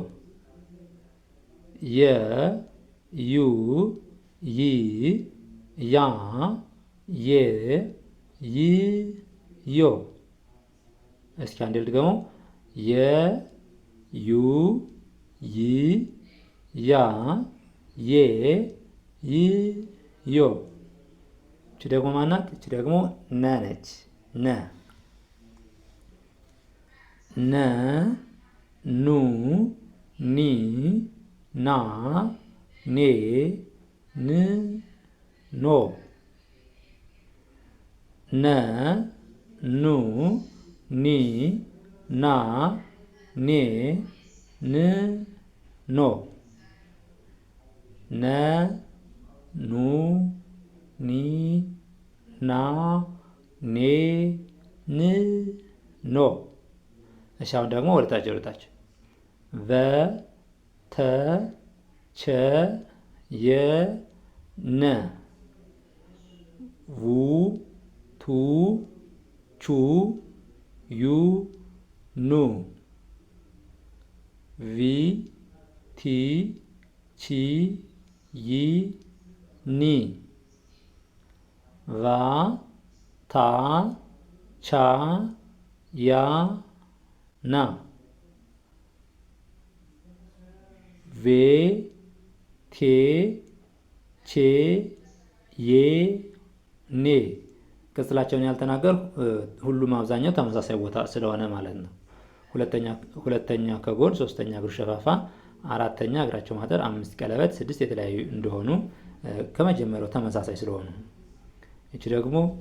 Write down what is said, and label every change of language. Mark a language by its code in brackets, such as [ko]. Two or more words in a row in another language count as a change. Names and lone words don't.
[am] የ ዩ ይ ያ ዬ ይ ዮ። እስኪ አንዴ ልድገመው። የ ዩ ይ ያ ዬ ይ ዮ። እቺ ደግሞ ማናት? እቺ ደግሞ ነ ነች። ነ ነ ኑ ኒ ና ኔ ን ኖ ነ ኑ ኒ ና ኔ ን ኖ ነ ኑ ኒ ና ኔ ን ኖ። እሺ አሁን ደግሞ ወደታች ቨ ተ ቸ የ ነ ቡ ቱ ቹ ዩ ኑ ቪ ቲ ቺ ይ ኒ ቫ ታ ቻ ያ ና ቬ ቴ ቼ ዬ ኔ። ቅጽላቸውን ያልተናገር ሁሉም አብዛኛው ተመሳሳይ ቦታ ስለሆነ ማለት ነው። ሁለተኛ ከጎን፣ ሶስተኛ እግሩ ሸፋፋ፣ አራተኛ እግራቸው ማጠር፣ 5 ቀለበት፣ 6 የተለያዩ እንደሆኑ ከመጀመሪያው ተመሳሳይ ስለሆኑ። እቺ ደግሞ